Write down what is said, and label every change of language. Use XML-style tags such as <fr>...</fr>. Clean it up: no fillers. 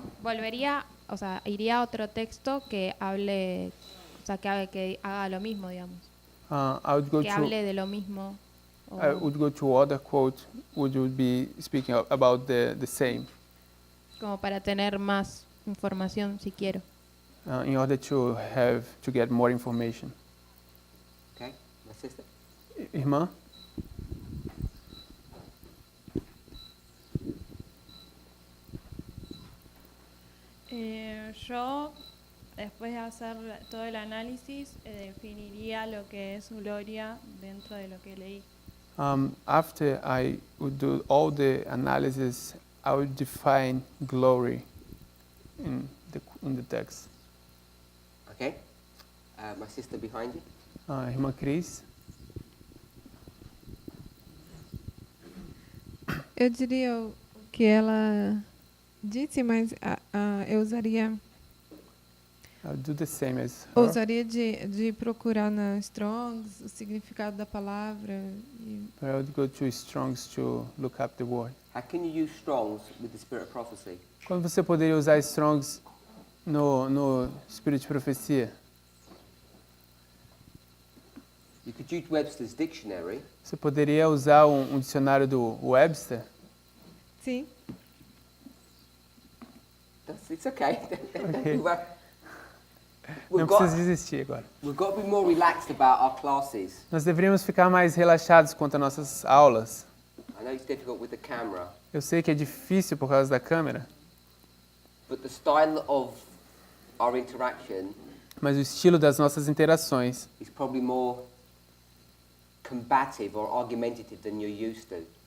<es>Volvería, o sea, iría a otro texto que hable, o sea, que haga lo mismo, digamos.</es> <en>I would go</en> <es>Que</es> <en>to...</en> <es>hable de lo mismo. o-</es> <en>I would go to other quote, which would be speaking about the same,</en> <es>como para tener más información si quiero.</es> <en>in order to get more information. Okay, my sister.</en> <pt>Irmã?</pt> <es>Yo, después de hacer todo el análisis, definiría lo que es gloria dentro de lo que leí.</es> <en>After I would do all the analysis, I would define glory in the text. Okay. My sister behind you.</en> <pt>Irmã Cris? Eu diria o que ela disse, mas eu usaria</pt> <en>I would do the same as her.</en> <pt>ousaria de procurar na Strongs o significado da palavra.</pt> <en>But I would go to Strong's to look up the word. How can you use Strong's with the spirit of prophecy?</en> <pt>Quando você poderia usar Strong's no Espírito de Profecia?</pt> <en>You could use Webster's dictionary.</en> <pt>Você poderia usar um dicionário do Webster? Sim.</pt> <en>It's okay. Okay. We've</en> <pt>Não</pt> <en>got,</en> <pt>precisa desistir agora.</pt> <en>we've got to be more relaxed about our classes.</en> <pt>Nós deveríamos ficar mais relaxados quanto às nossas aulas.</pt> <en>I know it's difficult with the camera,</en> <pt>Eu sei que é difícil por causa da câmera,</pt> <en>but the style of our interaction</en> <pt>mas o estilo das nossas interações</pt> <en>is probably more combative or argumentative than you're used to.</en>